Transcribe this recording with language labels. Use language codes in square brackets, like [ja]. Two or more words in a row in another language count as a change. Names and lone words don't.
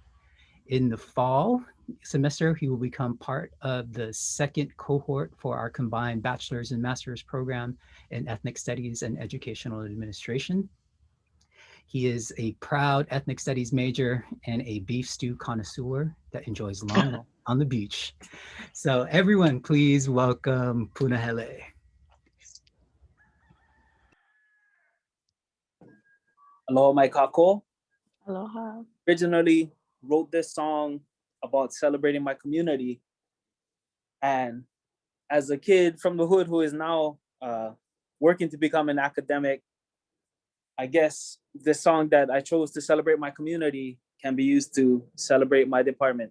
[en] In the fall semester, he will become part of the second cohort for our combined bachelor's and master's program in ethnic studies and educational administration. He is a proud ethnic studies major and a beef stew connoisseur that enjoys long walks on the beach. So everyone, please welcome Punahele. [haw] Aloha mai kako. [en] Aloha. Originally wrote this song about celebrating my community. And as a kid from the hood who is now working to become an academic, I guess this song that I chose to celebrate my community can be used to celebrate my department.